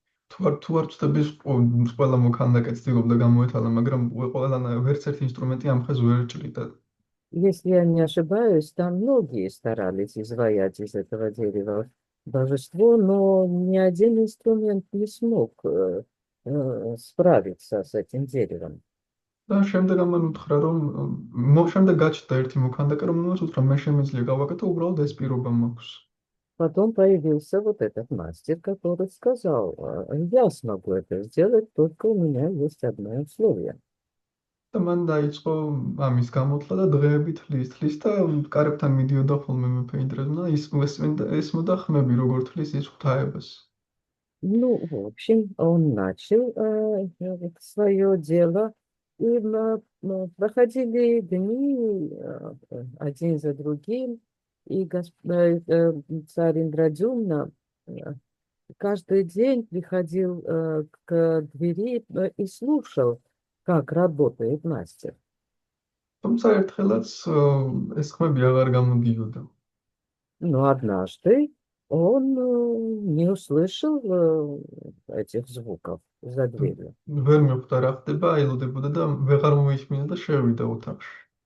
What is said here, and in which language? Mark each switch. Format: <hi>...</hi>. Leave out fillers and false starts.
<ka>თუ არ ვწდები ყველა მოქანდაკეც ცდილობდა გამოეთალა, მაგრამ ყველანაირ ვერც ერთი ინსტრუმენტი ამ ხეს ვერ ჭრიდა.</ka> <ru>Если я не ошибаюсь, там многие старались изваять из этого дерева божество, но ни один инструмент не смог справиться с этим деревом.</ru> <ka>და შემდეგ ამან უთხრა რომ შემდეგ გაჩნდა ერთი მოქანდაკე, რომელსაც უთხრა მე შემიძლია გავაკეთო, უბრალოდ ეს პირობა მაქვს.</ka> <ru>Потом появился вот этот мастер, который сказал: я смогу это сделать, только у меня есть одно условие.</ru> <ka>და მან დაიწყო ამის გამოთლა და დღეებით თლის და კარებთან მიდიოდა ხოლმე მეფე ინდრადიუმნა და ესმოდა ხმები როგორ თლის ის ღვთაებას.</ka> <ru>Ну, в общем, он начал свое дело, и проходили дни один за другим, и царь Индрадюмна каждый день приходил к двери и слушал, как работает мастер.</ru> <ka>თუმცა ერთხელაც ეს ხმები აღარ გამოდიოდა.</ka> <ru>Но однажды он не услышал этих звуков за дверью.</ru> <ka>ვერ მეხვდა რა ხდება, აილოდებოდა და ვეღარ მოისმინა და შევიდა ოთახში.</ka>